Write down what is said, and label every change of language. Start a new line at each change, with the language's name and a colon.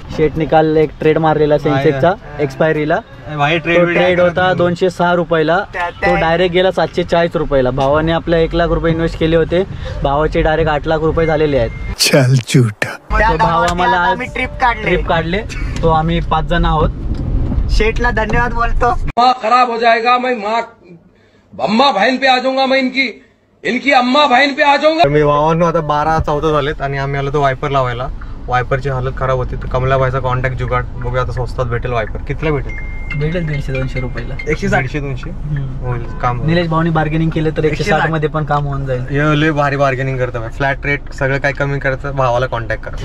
Marathi: शेट निकाल एक ट्रेड मारलेला सेन्सेक्सचा एक्सपायरीला. ट्रेड होता 206 रुपयाला. तो डायरेक्ट गेला 740 रुपयाला. भावाने आपल्या 1 लाख रुपये इन्व्हेस्ट केले होते. भावाचे डायरेक्ट 8 लाख रुपये झालेले आहेत.
Hindi: चल झूठा.
Marathi: तो भाव आम्हाला आज ट्रिप काढले. तो आम्ही 5 जण आहोत. शेठला धन्यवाद बोलतो.
Hindi: खराब हो जाएगा. मैं माँ अम्मा बहन पे आ जाऊंगा. मैं इनकी अम्मा बहन पे आ जाऊंगा.
Marathi: मी भावांनो आता 12-14 झालेत आणि आम्ही आलो तो वायपर लावायला. वायपरची हालत खराब होती. तर कमला भाईचा कॉन्टॅक्ट जुगाड बघूया आता स्वस्तात भेटेल वायपर. कितीला भेटेल? 150-200 रुपयाला. 150-200 होईल काम. निलेश भाऊनी बार्गेनिंग केलं तर 160 मध्ये पण काम होऊन जाईल. हे लय भारी बार्गेनिंग करतं. फ्लॅट रेट सगळं काय कमी करायचं. भावाला कॉन्टॅक्ट कर.